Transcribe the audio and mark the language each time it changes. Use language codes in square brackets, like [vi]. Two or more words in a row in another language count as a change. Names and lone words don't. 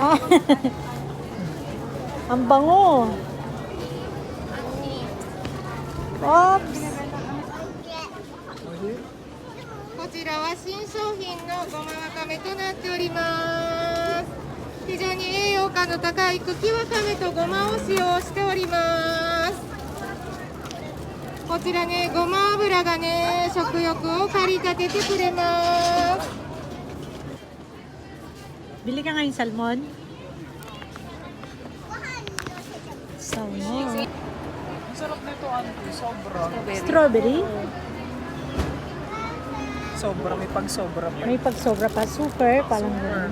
[tl] Ang bango. Oops. [ja] こちらは新商品のごまわかめとなっております。非常に栄養価の高い茎わかめとごまを使用しております。こちらね、ごま油がね、食欲を駆り立ててくれます。 [tl] Bili ka ngayon salmon? Salmon. Ang sarap nito, ano, sobra. Strawberry? Sobra, may pag-sobra pa. May pagsobra pa. Super. Parang ganun.